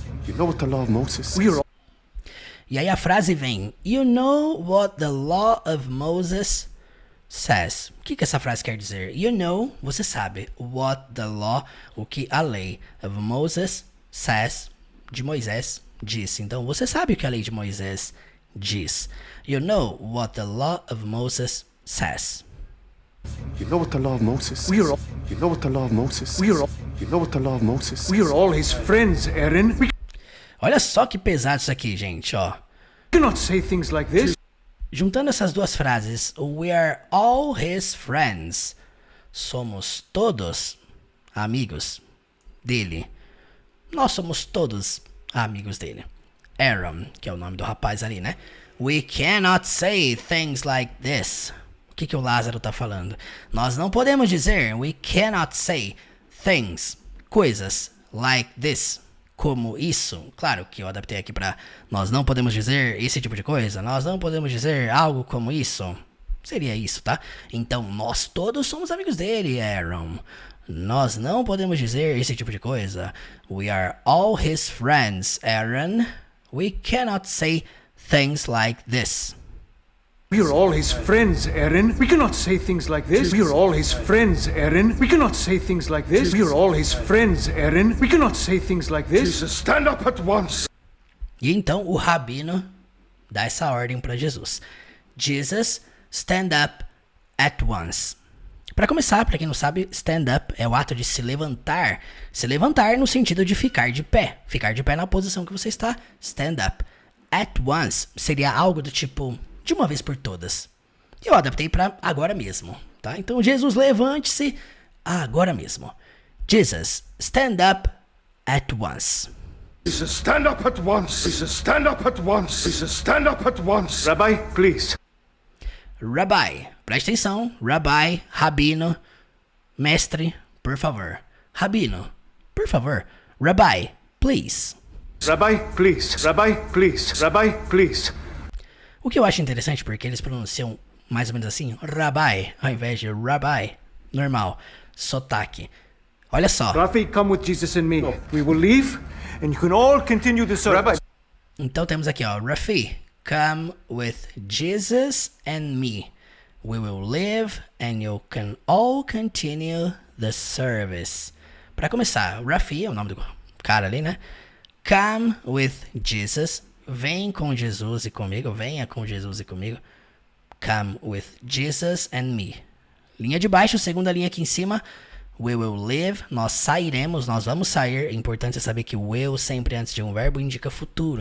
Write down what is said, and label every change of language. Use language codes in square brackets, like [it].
[en] You know what the law of Moses says? [pt] E aí a frase vem: [en] You know what the law of Moses says. [pt] O que essa frase quer dizer? [en] You know, [pt] você sabe. [en] What the law, [pt] o que a lei [en] of Moses says, [pt] de Moisés, disse. Então você sabe o que a lei de Moisés diz. [en] You know what the law of Moses says. You know what the law of Moses says? You know what the law of Moses says? You know what the law of Moses says? We are all his friends, Aaron. We [pt] Olha só que pesado isso aqui, gente, ó. [en] cannot say things like this. [pt] Juntando essas duas frases, [en] we are all his friends. [pt] Somos todos amigos dele. Nós somos todos amigos dele. Aaron, que é o nome do rapaz ali, né? [en] We cannot say things like this. [pt] O que o Lázaro tá falando? Nós não podemos dizer, [en] we cannot say things, [pt] coisas, [en] like this, [pt] como isso. Claro que eu adaptei aqui pra nós não podemos dizer esse tipo de coisa. Nós não podemos dizer algo como isso. Seria isso, tá? Então, nós todos somos amigos dele, Aaron. Nós não podemos dizer esse tipo de coisa. [en] We are all his friends, Aaron. We cannot say things like this. We are all his friends, Aaron. We cannot say things like this. We are all his friends, Aaron. We cannot say things like this. We are all his friends, Aaron. We cannot say things like this. Jesus, stand up at once. [pt] E então o rabino dá essa ordem para Jesus. [en] Jesus, stand up at once. [pt] Para começar, para quem não sabe, [en] stand up [pt] é o ato de se levantar. Se levantar no sentido de ficar de pé. Ficar de pé na posição que você está. [en] Stand up. At once [pt] seria algo do tipo de uma vez por todas. Eu adaptei para agora mesmo, tá? Então, Jesus, levante-se agora mesmo. [en] Jesus, stand up at once. Jesus, stand up at once. Jesus, stand up at once. Jesus, stand up at once. Rabbi, please. [pt] Rabbi, preste atenção. Rabbi, rabino, mestre, por favor. Rabino, por favor. [en] Rabbi, please. Rabbi, please. Rabbi, please. Rabbi, please. [pt] O que eu acho interessante porque eles pronunciam mais ou menos assim, Rabbi, ao invés de Rabbi, normal, sotaque. Olha só. [en] Rafi, come with Jesus and me. We will leave and you can all continue the service. Rabbi. [pt] Então temos aqui, ó, Rafi, [en] come with Jesus and me. We will live and you can all continue the service. [pt] Para começar, Rafi é o nome do cara ali, né? [en] Come with Jesus. [pt] Vem com Jesus e comigo. Venha com Jesus e comigo. [en] Come with Jesus and me. [pt] Linha de baixo, segunda linha aqui em cima. [en] We will live. [pt] Nós sairemos, nós vamos sair. É importante saber que o will sempre antes de um verbo indica futuro.